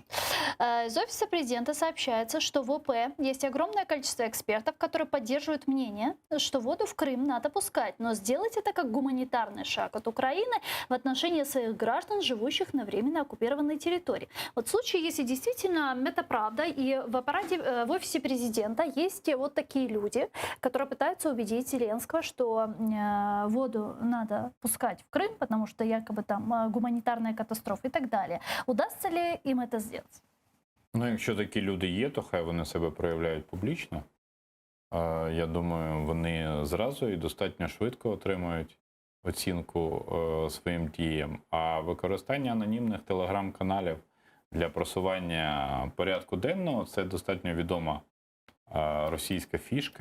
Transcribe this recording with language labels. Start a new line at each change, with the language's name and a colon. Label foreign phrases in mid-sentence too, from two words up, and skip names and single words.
Russian: Из офиса президента сообщается, что в ОП есть огромное количество экспертов, которые поддерживают мнение, что воду в Крым надо пускать, но сделать это как гуманитарный шаг от Украины в отношении своих граждан, живущих на временно оккупированной территории. Вот в случае, если действительно это правда, и в офисе президента есть вот такие люди, которые пытаются убедить Зеленского, что воду надо пускать в Крым, потому что якобы там гуманитарная катастрофа и
Ukrainian: так далі. Удасться ли їм це зробити? Ну, якщо такі люди є, то хай вони себе проявляють публічно. Я думаю, вони зразу і достатньо швидко отримують оцінку своїм діям. А використання анонімних телеграм-каналів для просування порядку денного – це достатньо відома російська фішка.